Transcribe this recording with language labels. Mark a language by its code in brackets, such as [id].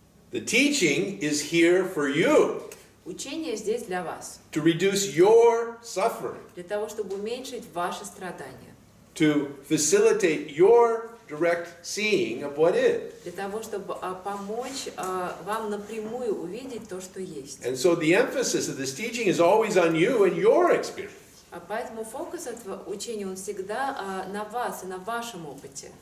[en] The teaching is here for you [ru] Учение здесь для вас, [en] to reduce your suffering, [ru] для того, чтобы уменьшить ваши страдания, [en] to facilitate your direct seeing of what is. [ru] для того, чтобы помочь вам напрямую увидеть то, что есть. [en] And so the emphasis of this teaching is always on you and your experience. [ru] Поэтому фокус этого учения, он всегда на вас и на вашем опыте.